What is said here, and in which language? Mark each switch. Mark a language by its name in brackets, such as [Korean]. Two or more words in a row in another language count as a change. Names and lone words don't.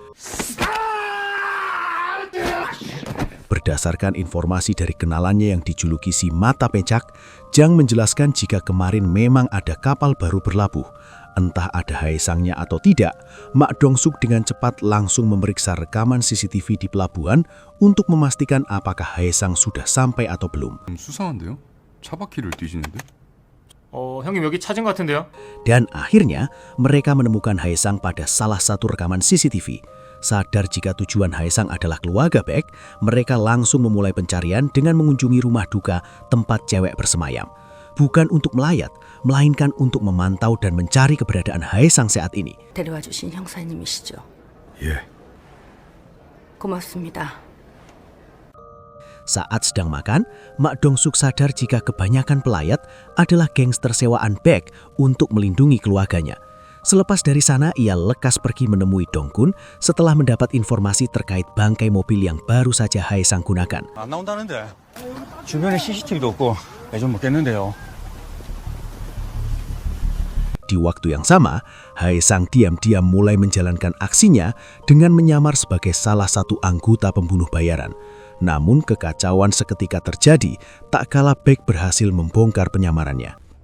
[Indonesian] Berdasarkan informasi dari kenalannya yang dijuluki si Mata Pecak, Jang menjelaskan jika kemarin memang ada kapal baru berlabuh. Entah ada Haesangnya atau tidak, Mak Dongsuk dengan cepat langsung memeriksa rekaman CCTV di pelabuhan untuk memastikan apakah Haesang sudah sampai atau belum. [Korean] 수상한데요? 차 바퀴를 뒤지는데? 형님 여기 찾은 것 같은데요? [Indonesian] Dan akhirnya, mereka menemukan Haesang pada salah satu rekaman CCTV. Sadar jika tujuan Haesang adalah keluarga Baek, mereka langsung memulai pencarian dengan mengunjungi rumah duka tempat cewek bersemayam. Bukan untuk melayat, melainkan untuk memantau dan mencari keberadaan Haesang saat ini. [Korean] 데려와 주신 형사님이시죠? 예. 고맙습니다. [Indonesian] Saat sedang makan, Mak Dongsuk sadar jika kebanyakan pelayat adalah gangster sewaan Baek untuk melindungi keluarganya. Selepas dari sana, ia lekas pergi menemui Donggun setelah mendapat informasi terkait bangkai mobil yang baru saja Haesang gunakan. [Korean] 안 나온다는데 주변에 CCTV도 없고 좀 먹겠는데요. [Indonesian] Di waktu yang sama, Haesang diam-diam mulai menjalankan aksinya dengan menyamar sebagai salah satu anggota pembunuh bayaran. Namun kekacauan seketika terjadi tak kala Baek berhasil membongkar penyamarannya.